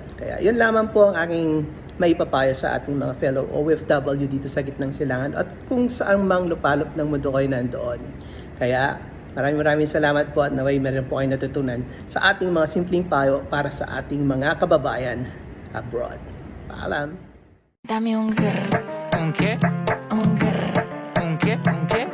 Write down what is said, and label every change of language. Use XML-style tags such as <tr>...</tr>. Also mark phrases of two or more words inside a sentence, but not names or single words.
<tl>Kaya yun lamang po ang aking maipapaya sa ating mga fellow OFW dito sa gitnang silangan at kung saan mang lupalop ng mundo kayo nandoon. Kaya maraming salamat po at naway meron po kayo natutunan sa ating mga simpleng payo para sa ating mga kababayan abroad. Paalam!</tl> <es>Dame un grr. ¿Un qué? Un grr. ¿Un qué?</es>